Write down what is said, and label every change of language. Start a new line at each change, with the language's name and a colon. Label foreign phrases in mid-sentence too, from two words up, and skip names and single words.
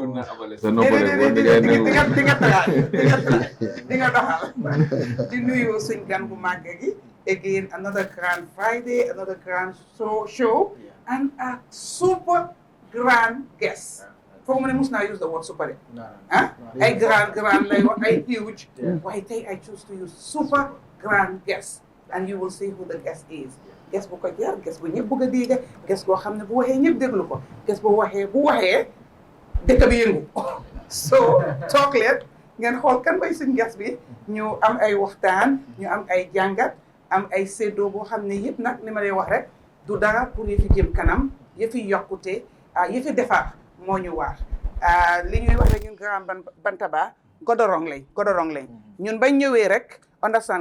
Wolof: di nga doxal di nuyu suñ gan bu màgg gi
English: again, another grand Friday, another grand show, and a super grand guest. For me, I must not use the word super. A grand, like huge. Why I choose to use super grand guest, and you will see who the guest is.
Wolof: Guest bu ko jar, guest bu ñepp bëgg dégg, guest go xamne bu waxé ñepp déglu ko. Guest bu waxé dëkk bi yëngu. So, talk leen ngeen xool kan mooy suñu guest bi, ñu am ay waxtaan, ñu am ay jàngat. am ay séddoo boo xam ne yëpp nag li ma lay wax rek du dara pour yëfi jëm kanam yëfi yokkute yëfi defar moo ñu waar li ñuy wax rek ñun Grand Bantaba godorong lañ ñun bañ ñëwee rek understand nga